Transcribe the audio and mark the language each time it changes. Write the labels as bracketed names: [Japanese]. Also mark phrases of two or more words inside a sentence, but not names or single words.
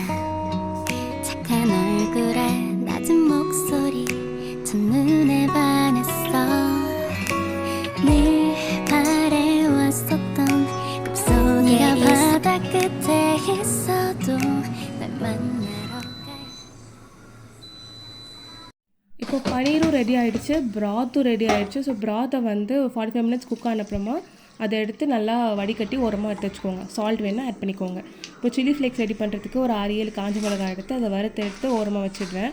[Korean] 착한 얼굴에 낮은 목소리 첫눈에 반했어. 늘 바래왔었던 꿈속에 네가 바다 끝에 있어도 날 만나러 가. [Tamil] இப்போ பனீரும் ரெடி ஆகிடுச்சு, ப்ராத்தும் ரெடி ஆகிடுச்சு. ஸோ ப்ராத்தை வந்து 45 [English] minutes cook [Tamil] ஆன அப்புறமா அதை எடுத்து நல்லா வடிகட்டி ஓரமாக எடுத்து வச்சுக்கோங்க. சால்ட் வேணால் ஆட் பண்ணிக்கோங்க. இப்போ [English] chilli flakes ready [Tamil] பண்ணுறதுக்கு ஒரு 6-7 காஞ்ச மிளகாய் எடுத்து அதை வறுத்து எடுத்து ஓரமாக வச்சிடுறேன்.